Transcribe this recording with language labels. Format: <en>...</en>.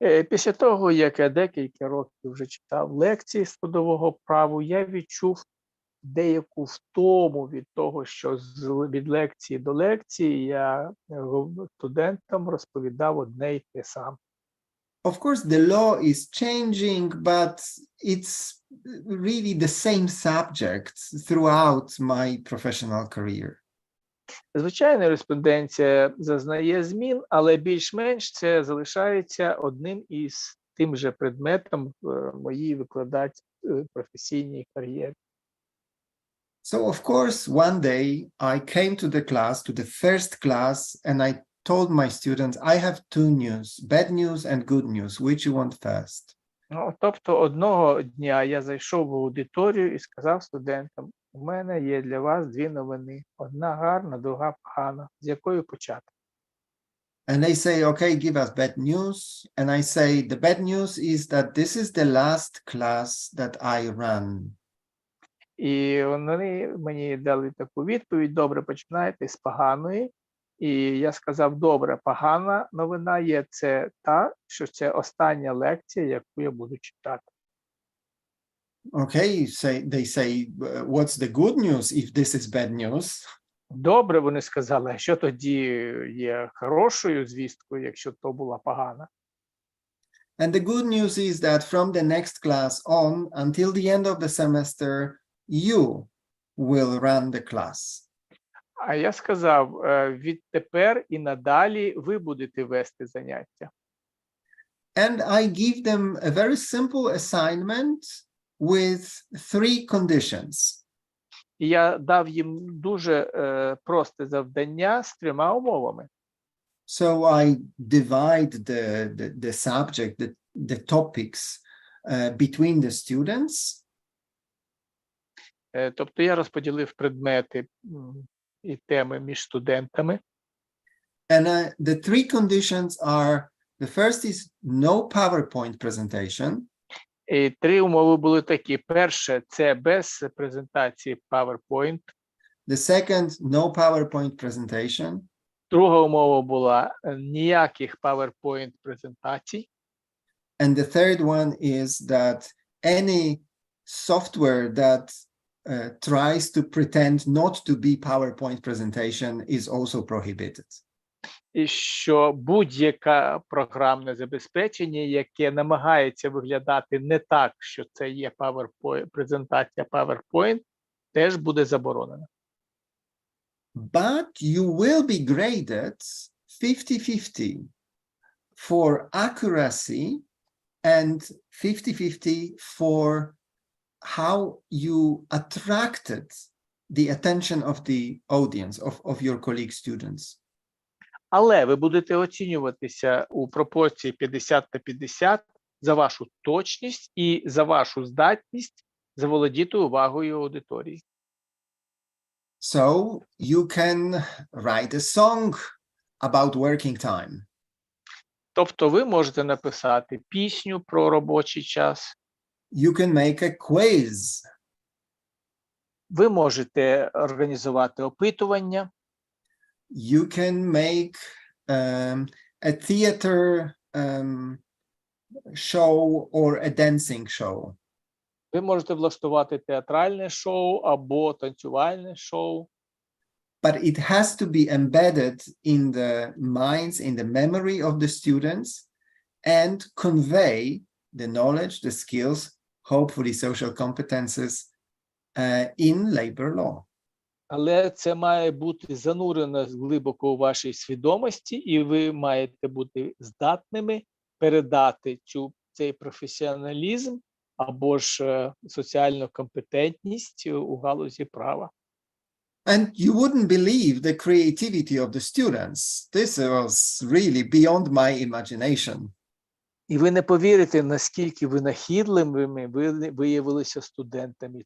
<uk>Після того, як я декілька років вже читав лекції з трудового праву, я відчув деяку втому від того, що від лекції до лекції я студентам розповідав одне й те саме.</uk> <en>Of course, the law is changing, but it's really the same subject throughout my professional career.</en> <uk>Звичайно, юриспруденція зазнає змін, але більш-менш це залишається одним із тим же предметом в моїй професійній кар'єрі.</uk> <en>So, of course, one day I came to the class, to the first class, and I told my students, I have two news, bad news and good news. Which you want first?</en> <uk>Ну, тобто одного дня я зайшов в аудиторію і сказав студентам, у мене є для вас дві новини. Одна гарна, друга погана. З якої почати?</uk> <en>And they say, okay, give us bad news. And I say, the bad news is that this is the last class that I run.</en> <uk>І вони мені дали таку відповідь, добре, починайте з поганої. І я сказав, добре, погана новина є це та, що це остання лекція, яку я буду читати.</uk> <en>Okay, they say, what's the good news if this is bad news?</en> <uk>Добре, вони сказали, а що тоді є хорошою звісткою, якщо то була погана?</uk> <en>And the good news is that from the next class on, until the end of the semester, you will run the class.</en> <uk>А я сказав, відтепер і надалі ви будете вести заняття.</uk> <en>And I give them a very simple assignment with 3 conditions.</en> <uk>І я дав їм дуже просте завдання з 3 умовами.</uk> <en>So I divide the subject, the topics between the students.</en> <uk>Тобто я розподілив предмети і теми між студентами.</uk> <en>And the 3 conditions are, the first is no PowerPoint presentation.</en> <uk>І 3 умови були такі. Перше, це без презентації PowerPoint.</uk> <en>The second, no PowerPoint presentation.</en> <uk>Друга умова була ніяких PowerPoint презентацій.</uk> <en>And the third one is that any software that tries to pretend not to be PowerPoint presentation is also prohibited.</en> <uk>І що будь-яке програмне забезпечення, яке намагається виглядати не так, що це є презентація PowerPoint, теж буде заборонено.</uk> <en>But you will be graded 50-50 for accuracy and 50-50 for how you attracted the attention of the audience, of your colleague students.</en> <uk>Але ви будете оцінюватися у пропорції 50-50 за вашу точність і за вашу здатність заволодіти увагою аудиторії.</uk> <en>So you can write a song about working time.</en> <uk>Тобто ви можете написати пісню про робочий час.</uk> <en>You can make a quiz.</en> <uk>Ви можете організувати опитування.</uk> <en>You can make a theater show or a dancing show.</en> <uk>Ви можете влаштувати театральне шоу або танцювальне шоу.</uk> <en>But it has to be embedded in the minds, in the memory of the students, and convey the knowledge, the skills, hopefully social competences in labor law.</en> <uk>Але це має бути занурено глибоко у вашій свідомості, і ви маєте бути здатними передати цей професіоналізм або ж соціальну компетентність у галузі права.</uk> <en>And you wouldn't believe the creativity of the students. This was really beyond my imagination.</en> <uk>І ви не повірите, наскільки винахідливими ви виявилися студентами.</uk>